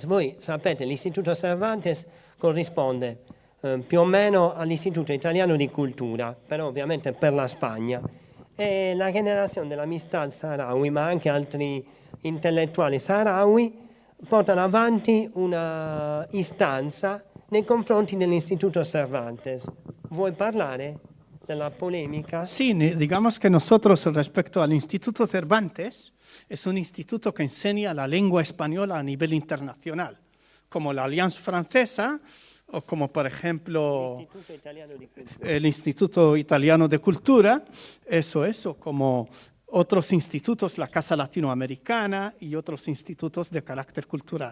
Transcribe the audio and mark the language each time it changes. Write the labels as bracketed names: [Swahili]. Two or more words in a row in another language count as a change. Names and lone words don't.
[Italian] Voi sapete, l'Istituto Cervantes corrisponde più o meno all'Istituto Italiano di Cultura, però ovviamente per la Spagna. E la generazione dell'Amistad Sahrawi, ma anche altri intellettuali sahrawi, portano avanti una istanza nei confronti dell'Istituto Cervantes. Vuoi parlare della polemica? [Spanish] Sí, digamos que nosotros respecto al Instituto Cervantes es un instituto que enseña la lengua española a nivel internacional, como la Alianza Francesa o como por ejemplo el Instituto Italiano de Cultura, eso, como otros institutos, la Casa Latinoamericana y otros institutos de carácter cultural.